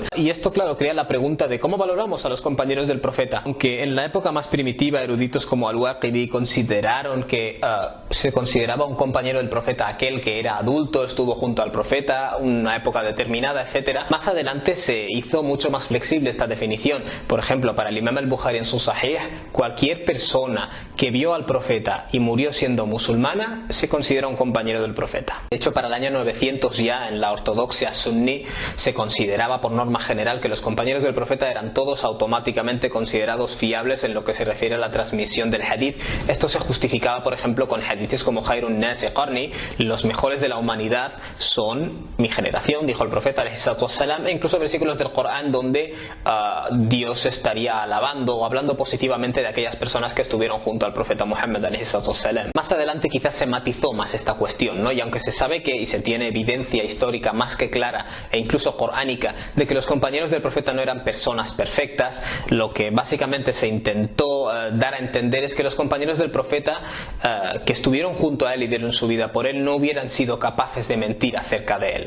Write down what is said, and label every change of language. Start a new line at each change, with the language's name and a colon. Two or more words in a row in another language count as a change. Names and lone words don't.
Spanish: Y esto, claro, crea la pregunta de cómo valoramos a los compañeros del profeta. Aunque en la época más primitiva, eruditos como al-Waqidi consideraron que se consideraba un compañero del profeta aquel que era adulto, estuvo junto al profeta, una época determinada, etc. Más adelante se hizo mucho más flexible esta definición. Por ejemplo, para el Imam al-Bukhari en su Sahih, cualquier persona que vio al profeta y murió siendo musulmana se considera un compañero del profeta. De hecho, para el año 900 ya en la ortodoxia sunní se consideraba por norma general que los compañeros del profeta eran todos automáticamente considerados fiables en lo que se refiere a la transmisión del hadith. Esto se justificaba, por ejemplo, con hadiths como
Arabic: خير الناس قرني,
Spanish: los mejores de la humanidad son mi generación, dijo el profeta
Arabic: عليه الصلاة والسلام,
Spanish: e incluso versículos del Corán donde Dios estaría alabando o hablando positivamente de aquellas personas que estuvieron junto al profeta Muhammad
Arabic: عليه الصلاة والسلام.
Spanish: Más adelante quizás se matizó más esta cuestión, ¿no? Y aunque se sabe que, y se tiene evidencia histórica más que clara e incluso coránica de que los compañeros del profeta no eran personas perfectas, lo que básicamente se intentó dar a entender es que los compañeros del profeta que estuvieron junto a él y dieron su vida por él no hubieran sido capaces de mentir acerca de él.